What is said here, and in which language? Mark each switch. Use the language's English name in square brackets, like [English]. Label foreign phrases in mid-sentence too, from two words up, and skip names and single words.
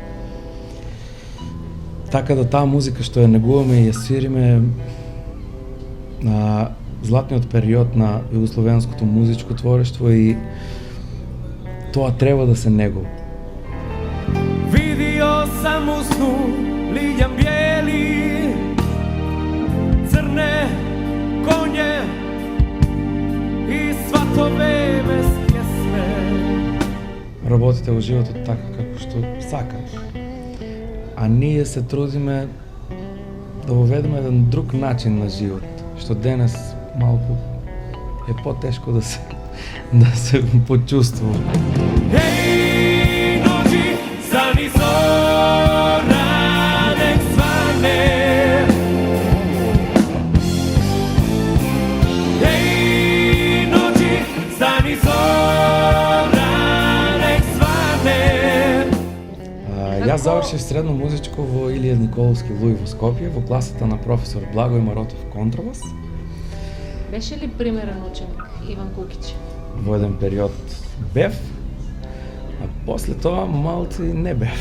[Macedonian] Така да таа музика што ја негуваме и ја свириме на златниот период на југословенското музичко творештво и тоа треба да се негува. [Serbian] Видио сам у сну лиљан bijeli, crne konje i svatove bez pjesme. [Macedonian] Работите во животот така како што сакаш. А ние се трудиме да воведеме еден друг начин на живот, што денес малку е потешко да се почувствува. [Serbian] Ej, noći, stani zora, nek svane. Ej, noći, stani zora, nek svane. [Macedonian] Јас завршив средно музичко во Илија Николовски Луј во Скопје, во класата на професор Благој Маротов контрабас. Беше ли примерен ученик Иван Кукич? Во еден период бев, а после тоа малци не бев.